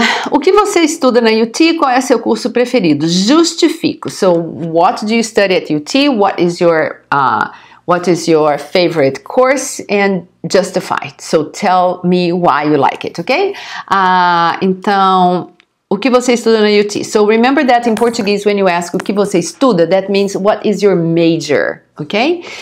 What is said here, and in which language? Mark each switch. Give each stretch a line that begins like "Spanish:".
Portuguese: O que você estuda na UT? Qual é seu curso preferido? Justifico.
English: So, what do you study at UT? What is your favorite course? And justify. So, tell me why you like it, ok?
Portuguese: Então, o que você estuda na UT?
English: So, remember that in Portuguese, when you ask
Portuguese: o que você estuda,
English: that means what is your major, ok?